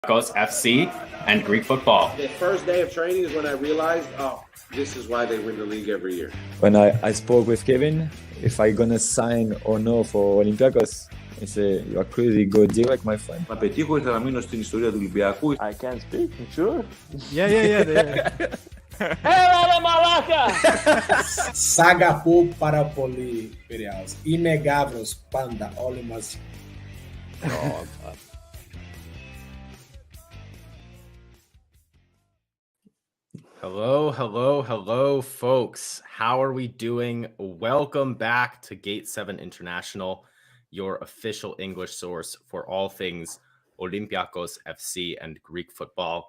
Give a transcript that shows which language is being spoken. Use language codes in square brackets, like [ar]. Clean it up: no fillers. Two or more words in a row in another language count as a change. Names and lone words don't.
[en] Olympiacos FC and Greek football. The first day of training is when I realized, this is why they win the league every year. When I spoke with Kevin, if I gonna sign or no for Olympiacos, he said, "You are crazy, go direct, my friend." [el] Να πετύχω ήθελα να μείνω στην ιστορία του Ολυμπιακού. [en] I can't speak, sure. Yeah. [el] Έλα μαλάκα! Σάγα πάρα πολύ Πειραιάς. Είμαι Γάβρος πάντα, όλοι μαζί. [en] Hello, folks. How are we doing? Welcome back to Gate 7 International, your official English source for all things Olympiacos FC and Greek football.